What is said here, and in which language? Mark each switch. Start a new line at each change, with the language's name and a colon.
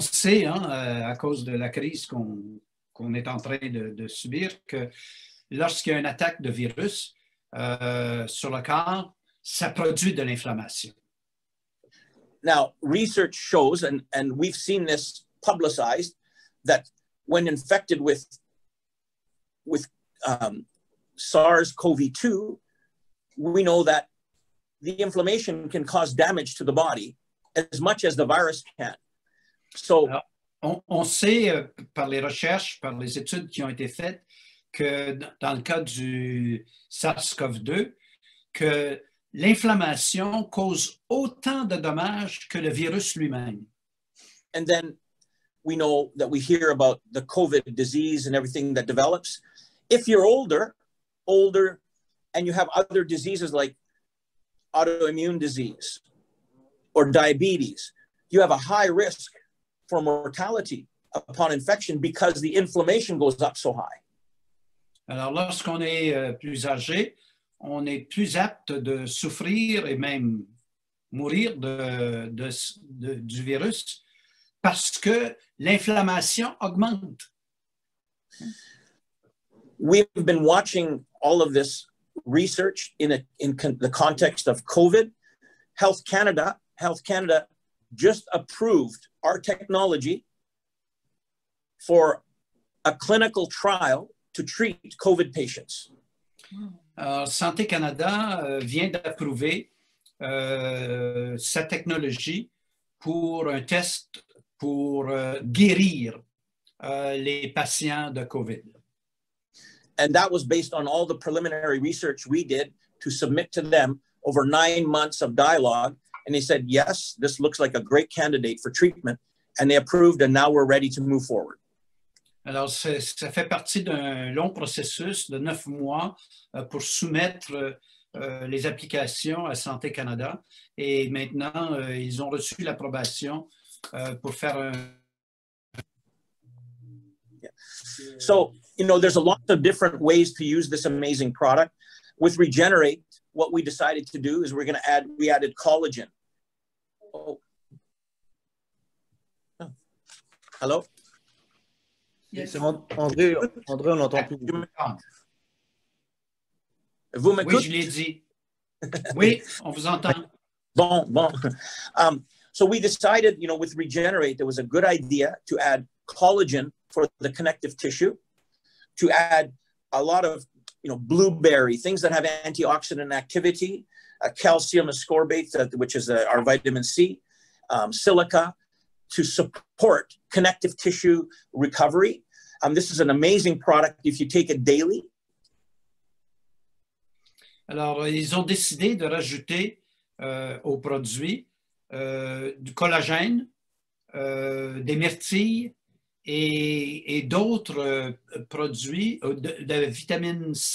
French: sait, hein, à cause de la crise qu'on est en train de subir, que lorsqu'il y a une attaque de virus sur le corps, ça produit de l'inflammation.
English: Now, research shows, and we've seen this publicized, that when infected with SARS-CoV-2, we know that the inflammation can cause damage to the body as much as the virus can. So,
French: alors, on sait par les recherches, par les études qui ont été faites, que dans le cas du SARS-CoV-2, que l'inflammation cause autant de dommages que le virus lui-même.
English: And then we know that we hear about the COVID disease and everything that develops. If you're older, and you have other diseases like autoimmune disease or diabetes, you have a high risk for mortality upon infection because the inflammation goes up so high.
French: Alors, lorsqu'on est plus âgé, on est plus apte de souffrir et même mourir du virus parce que l'inflammation augmente.
English: We've been watching all of this research in the context of COVID. Health Canada just approved our technology for a clinical trial to treat COVID patients.
French: Santé Canada vient d'approuver sa technologie pour un test pour guérir les patients de COVID.
English: And that was based on all the preliminary research we did to submit to them over 9 months of dialogue. And they said, yes, this looks like a great candidate for treatment. And they approved, and now we're ready to move forward.
French: Alors, ça fait partie d'un long processus de 9 mois pour soumettre les applications à Santé Canada. Et maintenant, ils ont reçu l'approbation pour faire un...
English: Yeah. So, you know, there's a lot of different ways to use this amazing product. With Regenerate, what we decided to do is we added collagen. Oh. Hello? Yes.
French: André, on l'entend plus. Vous Oui, m'écoutez? je l'ai dit. Oui, on vous entend. Bon.
English: So we decided, with Regenerate, there was a good idea to add collagen for the connective tissue, to add a lot of, blueberry, things that have antioxidant activity, calcium ascorbate, which is our vitamin C, silica, to support connective tissue recovery. This is an amazing product if you take it daily.
French: Alors, ils ont décidé de rajouter aux produits du collagène, des myrtilles et d'autres produits de vitamine